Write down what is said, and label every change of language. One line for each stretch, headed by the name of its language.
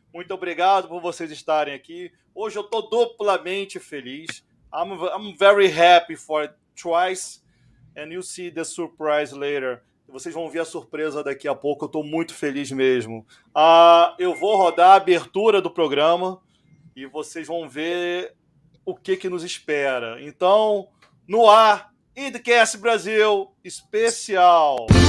Portuguese: Muito obrigado por vocês estarem aqui. Hoje eu estou duplamente feliz.
English: I'm very happy for twice, and you'll see the surprise later.
Portuguese: Vocês vão ver a surpresa daqui a pouco. Eu estou muito feliz mesmo. Eu vou rodar a abertura do programa e vocês vão ver o que nos espera. Então, no ar, IndyCast Brasil especial.